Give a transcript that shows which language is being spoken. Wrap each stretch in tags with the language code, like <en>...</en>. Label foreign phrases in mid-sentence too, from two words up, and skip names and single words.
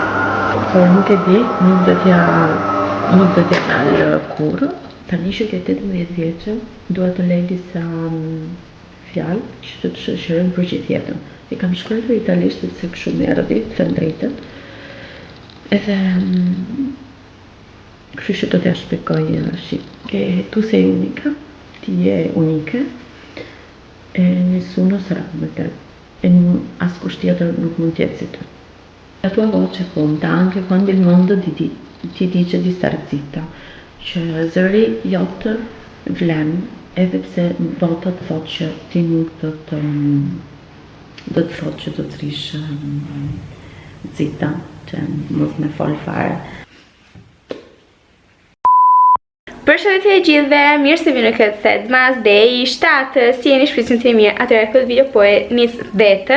<sq>Por nuk e di, nuk do t'ja alë kurrë. Tani që ke 18 vjeçë, dua të lej disa fjalë që të shoqërojnë për gjithë jetën. I kam shkruar në italisht sepse kështu më erdhi, të drejtën. Edhe kështu që do t'ja shpjegoj</sq> <it>tu sei unica,</it> <sq>ti je unike,</sq> <it>e nessuno sarà come te.</it> <sq>E askush tjetër nuk mund t'jetë si ty.</sq> <it>La tua voce conta anche quando il mondo ti dice di stare zitta.</it> <sq>Që zëri jotë vlen, edhe pse bota të thotë që ti nuk do të thotë që do të rish zita, që mos me fol fare. Përshëndetje e gjithëve, mirë se vini në këtë set mas day 7, si jeni shpresim të mirë, atëherë këtë video po e nis vetë.</sq>